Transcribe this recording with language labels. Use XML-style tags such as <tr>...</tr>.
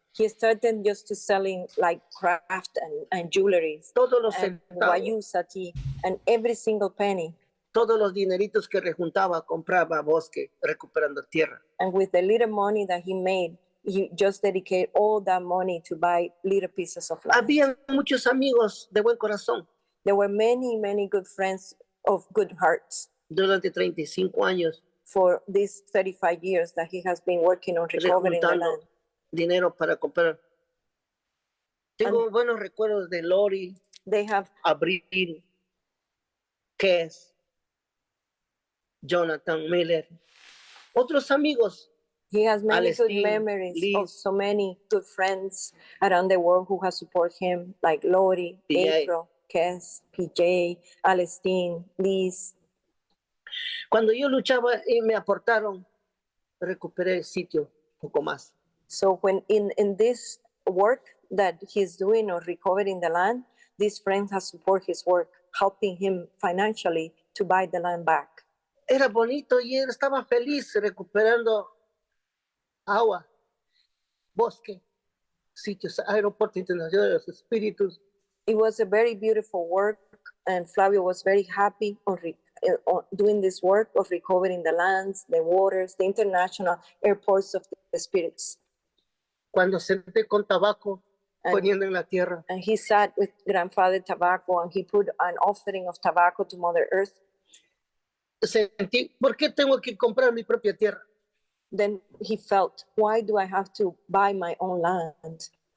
<en>He started just to selling like craft and jewelry.</en> <es>Todos los</es> <en>and Wayusa tea, and every single penny.</en> <es>Todos los dineritos que rejuntaba, compraba bosque, recuperando tierra.</es> <en>And with the little money that he made, he just dedicated all that money to buy little pieces of land.</en> <es>Había muchos amigos de buen corazón.</es> <en>There were many good friends of good hearts.</en> <es>Durante 35 años.</es> <en>For these 35 years that he has been working on recovering the land.</en> <es>Dinero para comprar. Tengo buenos recuerdos de Lori.</es> <en>They have</en> <es>Abril, Kes, Jonathan Miller, otros amigos.</es> <en>He has many good memories of so many good friends around the world who have supported him, like Lori, April, Kes, PJ, Alestine, Liz.</en> <es>Cuando yo luchaba y me aportaron, recuperé el sitio un poco más.</es> <en>So when in this work that he's doing or recovering the land, these friends have supported his work, helping him financially to buy the land back.</en> <es>Era bonito y él estaba feliz recuperando agua, bosque, sitios, aeropuerto internacional de los espíritus.</es> <en>It was a very beautiful work, and Flavio was very happy on doing this work of recovering the lands, the waters, the international airports of the spirits.</en> <es>Cuando senté con tabaco, poniendo en la tierra.</es> <en>And he sat with grandfather tobacco, and he put an offering of tobacco to Mother Earth.</en> <es>Sentí, ¿por qué tengo que comprar mi propia tierra?</es> <en>Then he felt, why do I have to buy my own land?</en>